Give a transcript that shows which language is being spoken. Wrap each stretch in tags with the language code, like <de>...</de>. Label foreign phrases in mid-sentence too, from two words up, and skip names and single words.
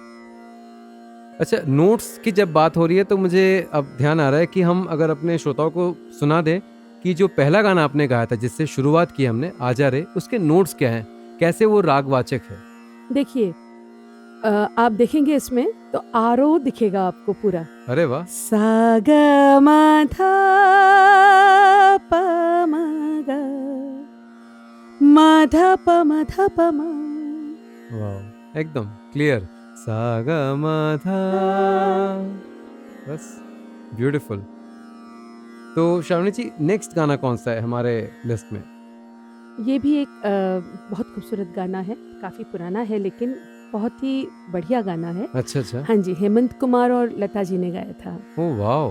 <hi>अच्छा, नोट्स की जब बात हो रही है तो मुझे अब ध्यान आ रहा है कि हम अगर अपने श्रोताओं को सुना दें कि जो पहला गाना आपने गाया था जिससे शुरुआत की हमने, आजा रे, उसके नोट्स क्या हैं, कैसे वो रागवाचक है? देखिए, आप देखेंगे इसमें तो आरोह दिखेगा आपको पूरा। अरे वाह। सा ग म ध प म ग, म ध प म ध प म। वाह, एकदम क्लियर। सा ग म ध, बस ब्यूटीफुल। तो श्रावणी जी, नेक्स्ट गाना कौन सा है हमारे लिस्ट में? ये भी एक बहुत खूबसूरत गाना है, काफी पुराना है लेकिन बहुत ही बढ़िया गाना है। अच्छा अच्छा। हाँ जी, हेमंत कुमार और लता जी ने गाया था।</hi> <en>oh wow.</en>